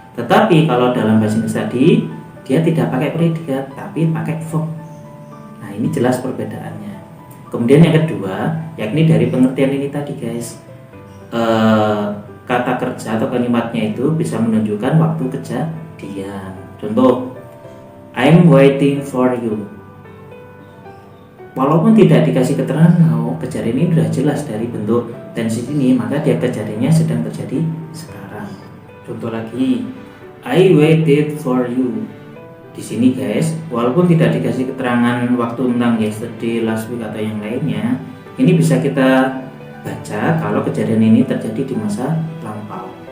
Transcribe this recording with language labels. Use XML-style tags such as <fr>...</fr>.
<id>Tetapi kalau dalam bisnis tadi dia tidak pakai predikat tapi pakai verb. Nah, ini jelas perbedaannya. Kemudian yang kedua, yakni dari pengertian ini tadi guys, kata kerja atau kalimatnya itu bisa menunjukkan waktu kejadian.</id> <en>Contoh, I'm waiting for you.</en> <id>Walaupun tidak dikasih keterangan kejadian ini sudah jelas dari bentuk tenses ini, maka dia kejadiannya sedang terjadi sekarang.</id> <en>Contoh lagi, I waited for you.</en> <id>Di sini guys, walaupun tidak dikasih keterangan waktu tentang yesterday, last week atau yang lainnya, ini bisa kita baca kalau kejadian ini terjadi di masa lampau.</id>